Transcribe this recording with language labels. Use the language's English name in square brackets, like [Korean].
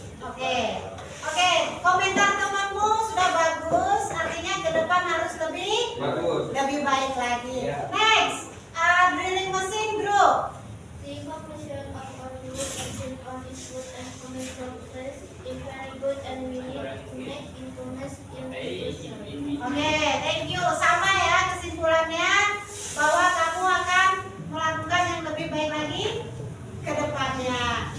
[Indonesian] Oke, komentar temanmu sudah bagus, artinya ke depan harus lebih baik lagi. Ya. [English] Next, drilling mesin group. The conclusion of our group based on input and common progress is very good and we need to make improvements in the future. Oke, thank you. [Indonesian] Sama ya kesimpulannya bahwa kamu akan melakukan yang lebih baik lagi ke depannya.